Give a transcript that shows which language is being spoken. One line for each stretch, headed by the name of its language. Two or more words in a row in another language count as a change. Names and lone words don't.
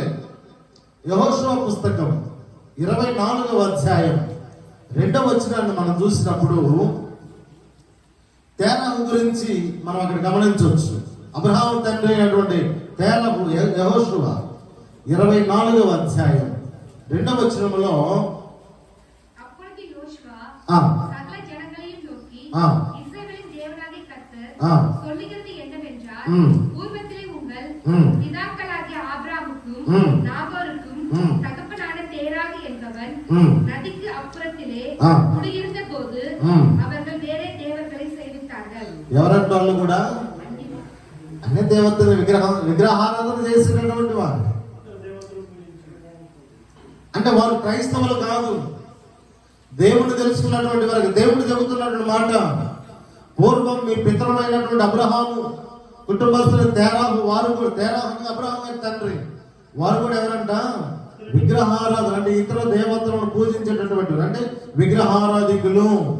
Telugu: యెహోషువ పుస్తకం 24వ అధ్యాయం 2వ వచనాన్ని మనం చూసినప్పుడు తేరాహు గురించి మనం అక్కడ గమనించవచ్చు. అబ్రహాము తండ్రి అయినటువంటి తేరాహు యెహోషువ 24వ అధ్యాయం 2వ వచనంలో
Tamil: சொல்லுகிறது என்னவென்றால் பூர்வத்திலே உங்கள் பிதாக்களாகிய ஆபிரகாமுக்கும் நாகோருக்கும் தகப்பனான தேராகு என்பவன் நதிக்கு அப்புறத்திலே குடியிருந்த போது அவர்கள் வேறே தேவர்களை சேவித்தார்கள்.
Telugu: ఎవరంటే వాళ్ళు కూడా అన్ని దేవతల విగ్రహారాధన చేసినటువంటి వారు. అంటే వారు క్రైస్తవులు కాదు, దేవుణ్ణి తెలుసుకున్నటువంటి వారికి దేవుడు చెబుతున్నటువంటి మాట, పూర్వం మీ పితరులైనటువంటి అబ్రహాము కుటుంబస్తులు తేరాహు, వారు కూడా తేరాహు అబ్రహాము తండ్రి, వారు కూడా ఎవరంట విగ్రహారాధన అంటే ఇతర దేవతలను పూజించేటటువంటి అంటే విగ్రహారాధికులు.